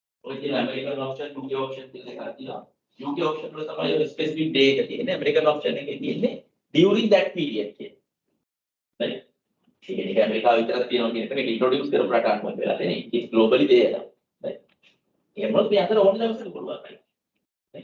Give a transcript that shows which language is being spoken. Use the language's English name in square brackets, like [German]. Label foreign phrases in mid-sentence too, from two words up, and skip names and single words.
[Sinhala] ඔය [English] American option, UK option [Sinhala] කියලා එකක් තියෙනවා. [English] UK option [Sinhala] වල තමයි ඔය [English] specific day [Sinhala] එක තියෙන්නේ. [English] American option [Sinhala] එකේ තියෙන්නේ [English] during that period [Sinhala] කියන. හරි. ඒක ඇමරිකාව විතරක් තියෙනවා කියන එක මේක introduce කරපු රටක් මොකද වෙලා තියෙන්නේ. [English] It's globally there. [Sinhala] හරි. එහෙම වුණොත් මේ අතර ඕන දවසක පුළුවන්. හරි.